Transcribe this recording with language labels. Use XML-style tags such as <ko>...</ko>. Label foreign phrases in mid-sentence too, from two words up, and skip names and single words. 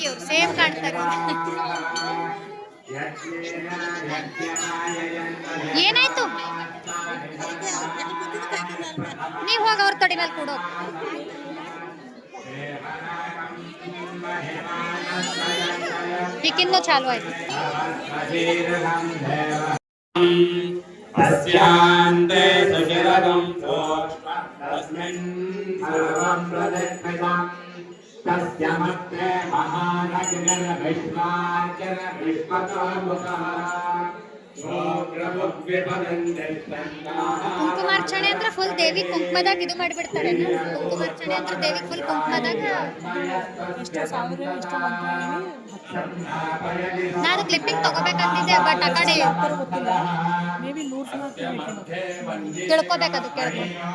<kn>ಇವ್ರು ಸೇಮ್ ಕಾಣ್ತಾರೆ. ಏನಾಯ್ತು? ನೀವು ಹೋಗಿ ಅವ್ರ ತೊಡಿ ಮೇಲೆ ಕೊಡೋ. ಈಗಿನ್ನೂ ಚಾಲು ಆಯ್ತು.</kn> <sa>अस्यान्ते सुचिरगं सोष्मं तस्मिन् सर्वं प्रदक्षिणं तस्य मध्ये महानग्निर्विश्वार्चिर्विश्वतोमुखः</sa> <kn>ಕುಂಕುಮಾರ್ಚಣೆ ಅಂದ್ರೆ ಫುಲ್ ದೇವಿ ಕುಂಕುಮದಾಗ ಇದು ಮಾಡಿಬಿಡ್ತಾರೆ. ಕುಂಕುಮಾರ್ಚಣೆ ಅಂದ್ರೆ ದೇವಿ ಫುಲ್ ಕುಂಕುಮದಾಗ. ನಾನು ಕ್ಲಿಪ್ಪಿಂಗ್ ತಗೋಬೇಕಂತಿದ್ದೆ, ಬಟ್ ಆ ಕಡೆ ತಿಳ್ಕೊಬೇಕದು, ಕೇಳ್ಕೊಂಡು.</kn>